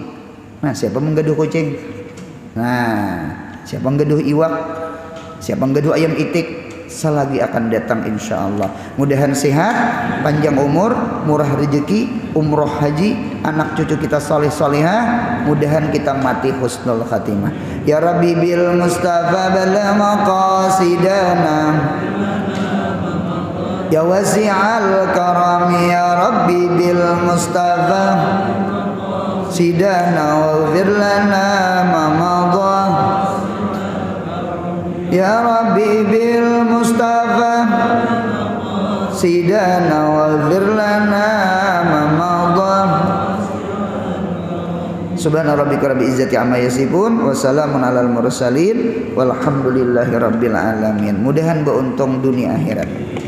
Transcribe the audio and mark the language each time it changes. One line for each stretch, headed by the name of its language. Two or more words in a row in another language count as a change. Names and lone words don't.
Banjar: Nah siapa menggaduh kucing? Nah siapa menggaduh iwak? Siapa menggaduh ayam itik? Selagi akan datang insyaallah. Mudahan sehat, panjang umur, murah rezeki, umroh haji, anak cucu kita saleh salihah. Mudahan kita mati
Arabic: حسن الخاتمة. يا ربي بالمصطفى بلغ مقاصدنا يا واسع الكرم يا ربي بالمصطفى مقاصدنا واغفر لنا ما مضى يا ربي بالمصطفى مقاصدنا واغفر لنا ما مضى, ya Rabbi bil Mustafa sidana waghfir lana ma madha. سبحان ربك رب العزة عما يصفون وسلام على المرسلين والحمد لله رب العالمين.
Banjar: Mudahan beruntung dunia akhirat.